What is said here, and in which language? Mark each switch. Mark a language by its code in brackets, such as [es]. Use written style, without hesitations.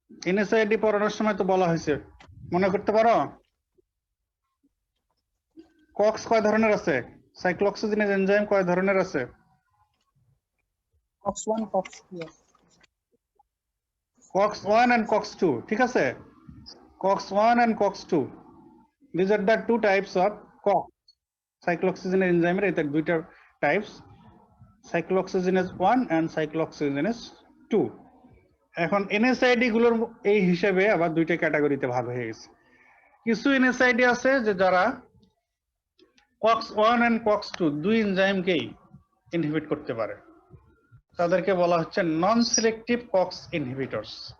[bn] NSAID পড়ানোর সময় তো বলা হয়েছে, মনে করতে পারো? কক্স কয় ধরনের আছে? সাইক্লোঅক্সিজেনেজ এনজাইম কয় ধরনের আছে? [en] COX-1, COX-2. COX-1 and COX-2, [bn] ঠিক আছে? [en] COX-1 and COX-2, these are the two types of COX. Cyclooxygenase enzyme [bn] এর দুইটা টাইপস, [en] cyclooxygenase 1 and cyclooxygenase 2। [bn] এখন এনএসআইডি গুলোর এই হিসেবে আবার দুইটা ক্যাটাগরিতে ভাগ হয়ে গেছে। কিছু এনএসআইডি আছে যে যারা COX-1 and COX-2 দুই এনজাইমকেই ইনহিবিট করতে পারে, তাদেরকে বলা হচ্ছে নন সিলেক্টিভ কক্স ইনহিবিটরস।